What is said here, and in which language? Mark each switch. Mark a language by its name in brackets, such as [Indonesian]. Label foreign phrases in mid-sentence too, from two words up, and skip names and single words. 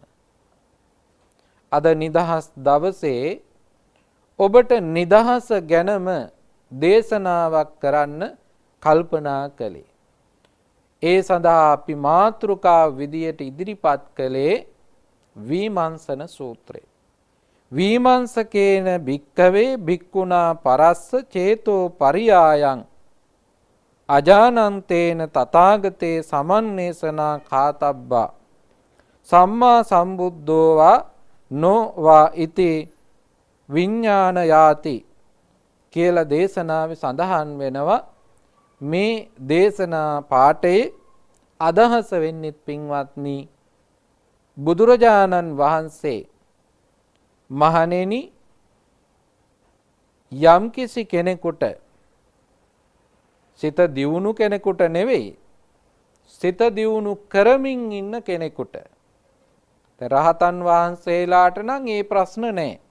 [Sinhala] අද නිදහස් දවසේ ඔබට නිදහස ගැනම දේශනාවක් කරන්න කල්පනා කළේ. ඒ සඳහා අපි මාතෘකා විදියට ඉදිරිපත් කළේ විමර්ශන සූත්‍රය. [Pali] විමර්ශකේන භික්ඛවේ භික්ඛුනා පරස්ස චේතෝ පරියායං අජානන්තේන තථාගතේ සමන්නේසනා කාතබ්බා සම්මා සම්බුද්ධෝ වා නොවා ඉති විඥාන යාති [Sinhala] කියලා දේශනාවේ සඳහන් වෙනවා. මේ දේශනා පාඨයේ අදහස වෙන්නේ පින්වත්නි, බුදුරජාණන් වහන්සේ මහණෙනි, යම්කිසි කෙනෙකුට, සිත දියුණු කෙනෙකුට නෙවෙයි, සිත දියුණු කරමින් ඉන්න කෙනෙකුට, රහතන් වහන්සේලාට නම් ඒ ප්‍රශ්න නැහැ.